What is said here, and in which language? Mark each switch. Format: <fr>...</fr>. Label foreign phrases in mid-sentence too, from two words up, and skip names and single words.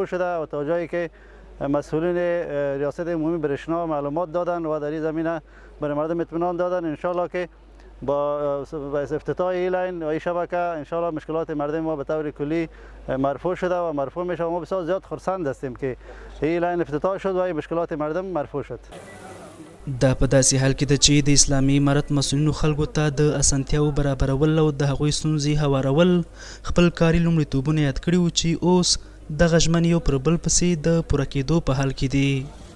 <fa>شده و تا جایی که مسئولین ریاست عمومی برېښنا معلومات دادن و در این زمینه برای مردم اطمینان دادن</fa> <ar>ان شاء الله</ar> <fa>که با افتتاح این لاین و این شبکه</fa> <ar>ان شاء الله</ar> <fa>مشکلات مردم ما به طور کلی مرفوع شده و مرفوع میشه و ما بسیار زیاد خرسند هستیم که این لاین افتتاح شد و این مشکلات مردم مرفوع شد.</fa> <ps>دا په داسې حال کې ده چې د اسلامي امارت مسؤلینو خلکو ته د اسانتیاو برابرول او د هغوی ستونزې هوارول خپل کاري لومړیتوبونه یاد کړي وو چې اوس دغه ژمنې یو پر بل پسې د پوره کېدو په حال کې دي.</ps>